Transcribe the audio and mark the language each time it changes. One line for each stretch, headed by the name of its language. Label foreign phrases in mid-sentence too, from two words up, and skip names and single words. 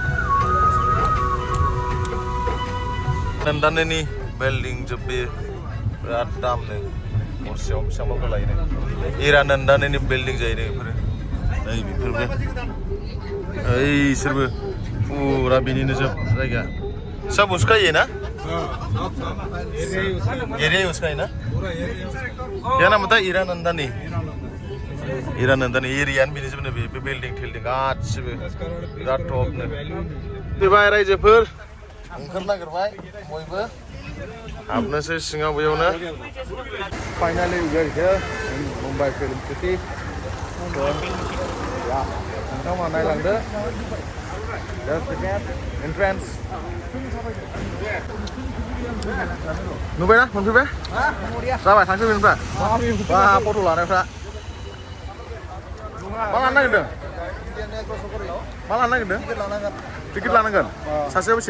Bodo: नंदानोनि बिल्डिं जोब्बे बिराद दामनो गरसेयाव बेसेबांबा लायो इरानन्दानि बिल्डिं जायो बेफोरो नै बेफोरबो ओइ इसोरबो फुरा बेनिनो जोब जायगा
Hindi: सब उसका ये ना एरिया उसका है ना क्या नाम था
Bodo: ईरानंदानी एरियानो बेनि जोबनो बे बिल्डिं थिल्डिं गासिबो बिराद टपनो फैबाय रायजोफोर ओंखार नागिरबाय बयबो हाबनोसै सिङाव बेयावनो
English: finally we are here in Mumbai Film City
Bodo: नोंथांमोना नायलांदो
English: Just the gate, entrance.
Bodo: नुबायना मोनफैबाय जाबाय थांफैबाय बा फट' लानायफ्रा मा लानो नागिरदों टिकेट लानांगोन सासेयाव बेसे